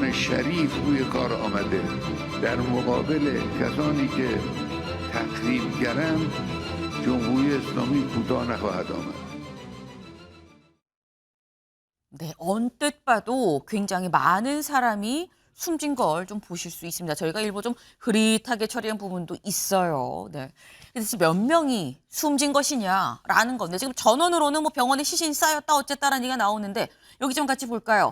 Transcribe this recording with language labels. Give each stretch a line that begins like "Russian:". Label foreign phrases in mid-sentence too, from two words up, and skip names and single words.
Persian: شریف روی کار آمده در مقابل کسانی که تخریبگرند جمهوری اسلامی کوتاه نخواهد آمد.
Korean: 네, 언뜻 봐도 굉장히 많은 사람이 숨진 걸 좀 보실 수 있습니다. 저희가 일부 좀 흐릿하게 처리한 부분도 있어요. 네. 그래서 몇 명이 숨진 것이냐라는 건데 지금 전원으로는 뭐 병원에 시신이 쌓였다 어쨌다라는 얘기가 나오는데 여기 좀 같이 볼까요?